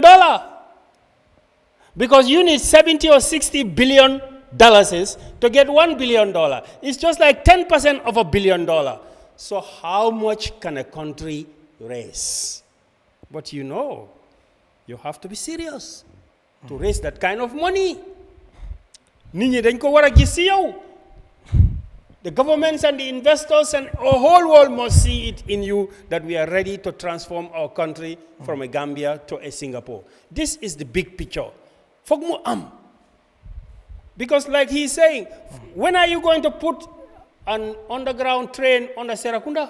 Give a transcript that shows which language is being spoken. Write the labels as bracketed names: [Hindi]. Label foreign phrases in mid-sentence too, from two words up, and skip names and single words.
[English] Because you need 70 or 60 billion dollars to get $1 billion. It's just like 10% of $1 billion. So how much can a country raise? But you know, you have to be serious to raise that kind of money. [Wolof] Ninyi dañ ko wara gis ci yow. [English] The governments and the investors and our whole world must see it in you that we are ready to transform our country from a Gambia to a Singapore. This is the big picture. [Wolof] Fog mo am. [English] Because like he's saying, when are you going to put an underground train on the Serekunda?